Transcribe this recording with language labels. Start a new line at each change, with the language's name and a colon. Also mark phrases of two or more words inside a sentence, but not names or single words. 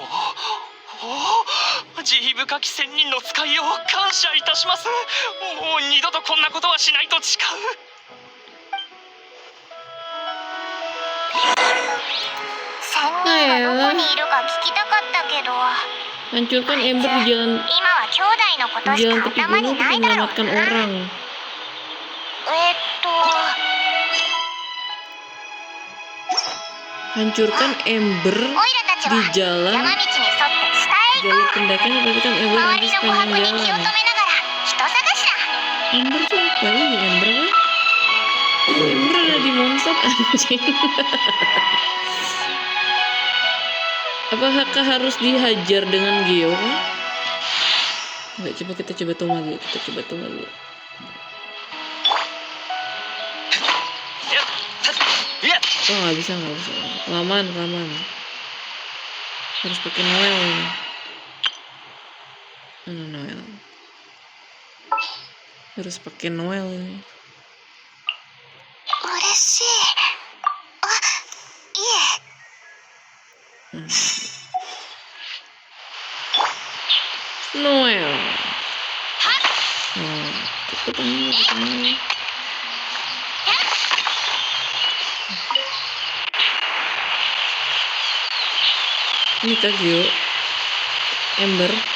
Japanese: 慈悲深き仙人の使いを感謝いたしますもう二度とこんなことはしないと誓う仙人がどこにいるか聞きたかったけど
Indonesian: hancurkan ember di jalan
Japanese: 今は兄弟のことし
Indonesian: jalan
Japanese: か
Indonesian: tepi
Japanese: 頭に
Indonesian: gunung
Japanese: な
Indonesian: untuk
Japanese: いだろう
Indonesian: menyelamatkan
Japanese: な。
Indonesian: orang. Hancurkan ember
Japanese: オイラたち
Indonesian: di
Japanese: は
Indonesian: jalan
Japanese: 山道に沿って下へ行こ
Indonesian: jalur pendakian memperhatikan
Japanese: う。
Indonesian: ember
Japanese: 周
Indonesian: di
Japanese: りの琥
Indonesian: sepanjang
Japanese: 珀に気を止め
Indonesian: jalan.
Japanese: ながら人探しだ。
Indonesian: Ember tuh apa ini ember kan? Ember ada di monster anjing. Apakah harus dihajar dengan geo? Enggak, kita coba tunggu lagi. Oh nggak bisa. Kelamaan. Harus pakai Noel ini. Noel. Harus pakai Noel ini.
Japanese: 嬉しい。あ、いえ。
Indonesian: Noel. Oh, ketemu. Ini Kagyo ember.